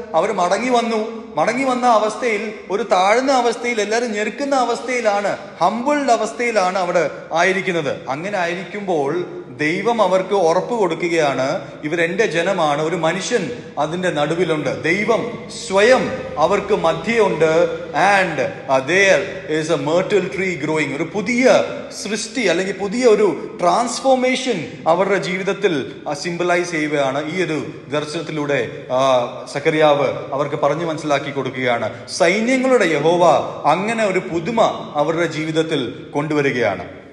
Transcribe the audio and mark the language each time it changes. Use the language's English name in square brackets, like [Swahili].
[Malayalam] അവർ മടങ്ങി വന്ന അവസ്ഥയിൽ, ഒരു താഴ്ന്ന അവസ്ഥയിൽ, എല്ലാവരും ഞെരുക്കുന്ന അവസ്ഥയിലാണ്, ഹംബിൾഡ് അവസ്ഥയിലാണ് അവിടെ ആയിരിക്കുന്നത്. അങ്ങനെ ആയിരിക്കുമ്പോൾ ദൈവം അവർക്ക് ഉറപ്പ് കൊടുക്കുകയാണ്, ഇവരെന്റെ ജനമാണ്. ഒരു മനുഷ്യൻ അതിന്റെ നടുവിലുണ്ട്. ദൈവം സ്വയം അവർക്ക് മധ്യയുണ്ട്. [English] And there is a myrtle tree growing. [Malayalam] ഒരു പുതിയ സൃഷ്ടി അല്ലെങ്കിൽ പുതിയ ഒരു ട്രാൻസ്ഫോർമേഷൻ അവരുടെ ജീവിതത്തിൽ സിംബലൈസ് ചെയ്യുകയാണ്. ഈ ഒരു ദർശനത്തിലൂടെ സക്കറിയാവ് അവർക്ക് പറഞ്ഞു മനസ്സിലാക്കി കൊടുക്കുകയാണ്. സൈന്യങ്ങളുടെ യഹോവ അങ്ങനെ ഒരു പുതുമ അവരുടെ ജീവിതത്തിൽ കൊണ്ടുവരികയാണ്.